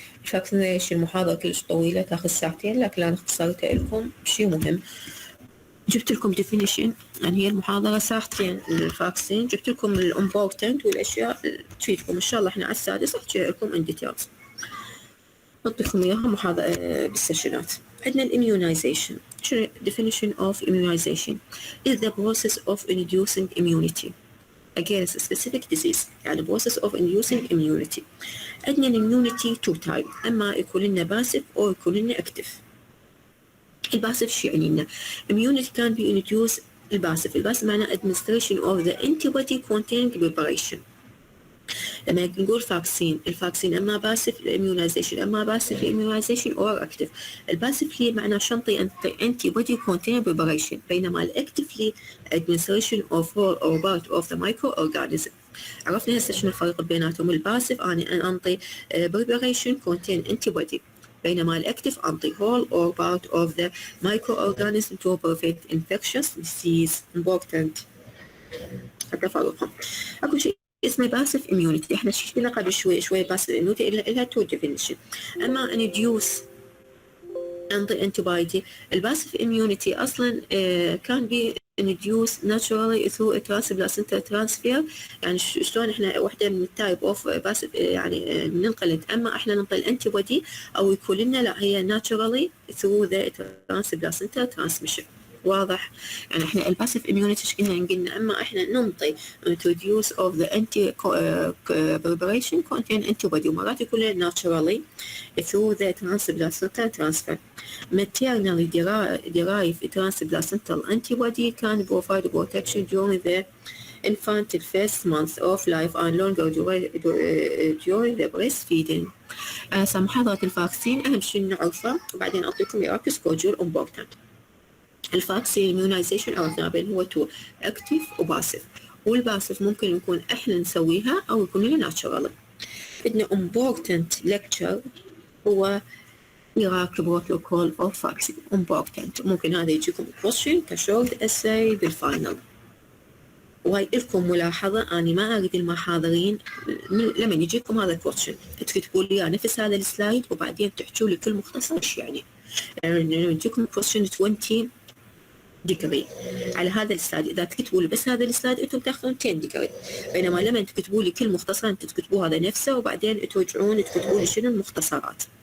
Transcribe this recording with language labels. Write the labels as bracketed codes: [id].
[ar] الفاكسينيشن محاضرة كلش طويلة تاخذ ساعتين، لكن أنا اختصرتها لكم بشيء مهم. جبت لكم definition، يعني هي المحاضرة ساعتين الفاكسين، جبت لكم الامبورتنت والأشياء تفيدكم. إن شاء الله إحنا على السادس أحكي لكم [en] in details، [ar] نعطيكم إياها محاضرة بالسيشنات. عندنا الاميونيزيشن. شنو [en] definition of immunization is the process of inducing immunity against a specific disease، [ar] يعني [en] process of inducing immunity. [ar] عندنا [en] immunity two type، [ar] أما يكون لنا passive أو يكون لنا active. الباسف شو يعني لنا؟ [en] immunity can be induced. [ar] الباسف معناه [en] administration of the antibody containing preparation. [ar] لما نقول فاكسين، الفاكسين اما باسف الاميونيزيشن، اما باسف الاميونيزيشن اور اكتف. الباسف لي معناه شنطي انتي بودي كونتين بريباريشن، بينما الاكتف لي [en] administration of whole or part of the microorganism. [ar] عرفنا هسه شنو الفرق بيناتهم. الباسف انا انطي بريباريشن كونتين انتي بودي، بينما الاكتف انطي [en] whole or part of the microorganism to prevent infectious disease. [ar] important التفرقهم. اكو شيء اسمه باسف اميونيتي، احنا شفنا قبل شوي باسف اميونيتي لها تو ديفينيشن. اما انديوس انطي انتي بايدي، الباسف اميونيتي اصلا كان بي انديوس ناتشورالي ثرو ترانسبلاسنتال ترانسفير، يعني شلون احنا وحده من التايب اوف باسف يعني ننقلت، اما احنا ننطي الانتي بودي او يكون لنا لا هي ناتشورالي ثرو ذا ترانسبلاسنتال ترانسميشن. واضح؟ يعني احنا الباسيف اميونيتي قلنا اما احنا ننطي [en] introduce of the anti preparation contain antibody، [ar] ومرات يكون لنا [en] naturally through the transplacental transfer. Maternally derived transplacental antibody can provide protection during the infant first month of life and longer during the breastfeeding. [ar] محاضرة الفاكسين أهم شيء نعرفه، وبعدين أعطيكم إياك سكوجول important. الفاكسين immunization عرفنا بين هو تو اكتف وباسف، والباسف ممكن يكون احنا نسويها او يكون لنا ناتشورال. عندنا [en] important lecture هو Ecological protocol of vaccine important. [ar] ممكن هذا يجيكم question كشورت essay بالفاينل. وهي لكم ملاحظة، أنا ما أريد المحاضرين لما يجيكم هذا question تكتبوا لي نفس هذا السلايد وبعدين تحكوا لي كل مختصر ايش يعني لما يجيكم question 20 ديجري على هذا السلايد، اذا تكتبوا لي بس هذا السلايد انتم تاخذون 10 ديجري، بينما لما تكتبوا لي كل مختصر انتم تكتبوا هذا نفسه وبعدين ترجعون تكتبوا لي شنو المختصرات.